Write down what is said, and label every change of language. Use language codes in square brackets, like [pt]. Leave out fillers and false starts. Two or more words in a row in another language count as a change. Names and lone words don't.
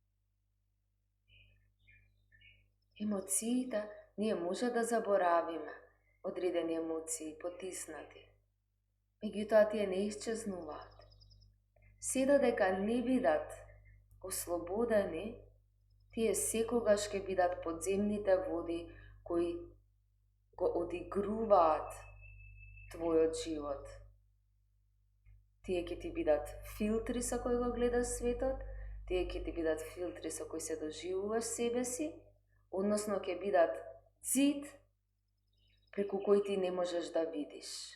[mk] Емоциите ние може да заборавиме, [sr] određene emocije potisnati. Međutim, [mk] tие не изчезнуваат. Се додека не бидат ослободени, тие секогаш ќе бидат подземните води кои го одигруваат твојот живот. Тие ќе ти бидат филтри со кои го гледаш светот, тие ќе ти бидат филтри со кои се доживуваш себе си, односно ќе бидат зид преку кој ти не можеш да видиш.